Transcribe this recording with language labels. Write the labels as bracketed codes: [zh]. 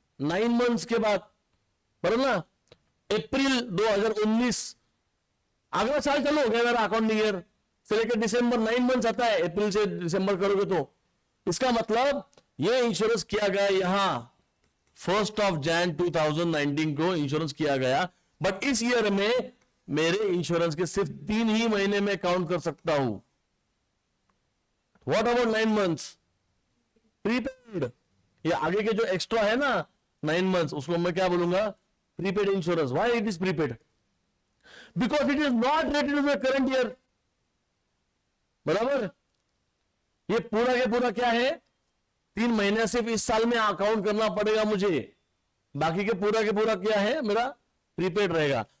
[hi] 9 months के बाद, बराबर ना। अप्रैल 2019, अगला साल चालू हो गया मेरा अकाउंटिंग ईयर से लेकर दिसंबर, 9 मंथ्स आता है। अप्रैल से दिसंबर करोगे तो इसका मतलब ये इंश्योरेंस किया गया यहां 1 जनवरी 2019 को इंश्योरेंस किया गया, बट इस ईयर में मेरे इंश्योरेंस के सिर्फ 3 ही महीने में काउंट कर सकता हूं। [en] What about 9 months prepaid? [hi] ये आगे के जो एक्स्ट्रा है ना 9 मंथ्स, उसको मैं क्या बोलूंगा? Prepaid insurance. [en] Why it is prepaid? Because it is not related to the current year, बराबर। [hi] ये पूरा के पूरा क्या है? 3 महीने सिर्फ इस साल में अकाउंट करना पड़ेगा मुझे, बाकी के पूरा क्या है मेरा? प्रीपेड रहेगा।